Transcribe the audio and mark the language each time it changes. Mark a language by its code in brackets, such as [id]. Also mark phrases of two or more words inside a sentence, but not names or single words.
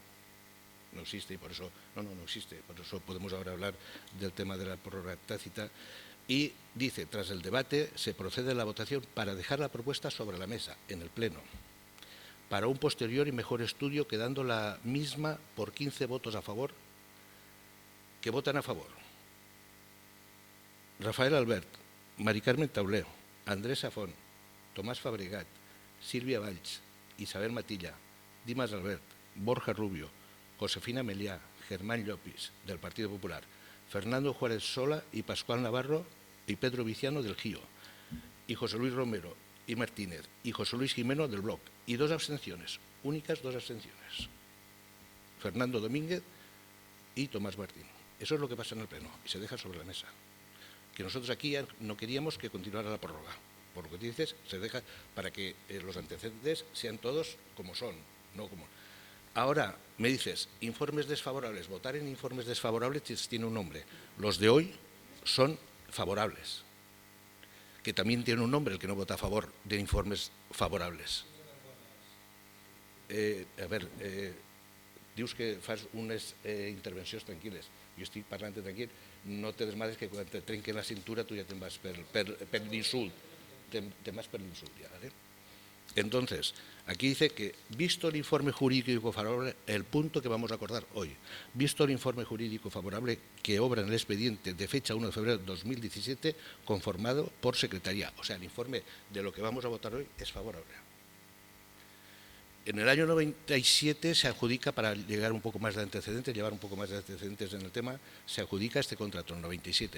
[es] No existe y por eso, no existe, por eso podemos ahora hablar del tema de la prórroga tácita. Y dice, tras el debate, se procede a la votación para dejar la propuesta sobre la mesa, en el Pleno, para un posterior y mejor estudio, quedando la misma por 15 votos a favor, que votan a favor. Rafael Albert, Mari Carmen Tauleo, Andrés Safón, Tomás Fabregat, Silvia Valls, Isabel Matilla, Dimas Albert, Borja Rubio, Josefina Meliá, Germán Llopis, del Partido Popular, Fernando Juárez Sola y Pascual Navarro y Pedro Viciano del GIO, y José Luis Romero y Martínez, y José Luis Jimeno del Bloc, y 2 abstenciones, únicas 2 abstenciones. Fernando Domínguez y Tomás Martín. Eso es lo que pasa en el Pleno, y se deja sobre la mesa. Que nosotros aquí no queríamos que continuara la prórroga. Por lo que dices, se deja para que los antecedentes sean todos como son, no como... Ahora, me dices, informes desfavorables. Votar en informes desfavorables tiene un nombre. Los de hoy son favorables, que también tiene un nombre el que no vota a favor de informes favorables. [ca] Dius que fas unes intervencions tranquil·les. Jo estic parlant tranquil, [es] no te desmadres [ca] que quan te trenquen la cintura tu ja te'n vas per l'insult. Te vas per l'insult ja, ¿vale? [es] Entonces, aquí dice que, visto el informe jurídico favorable, el punto que vamos a acordar hoy, visto el informe jurídico favorable que obra en el expediente de fecha 1 de febrero de 2017, conformado por Secretaría. O sea, el informe de lo que vamos a votar hoy es favorable. En el año 97 se adjudica, para llegar un poco más de antecedentes, llevar un poco más de antecedentes en el tema, se adjudica este contrato en el 97.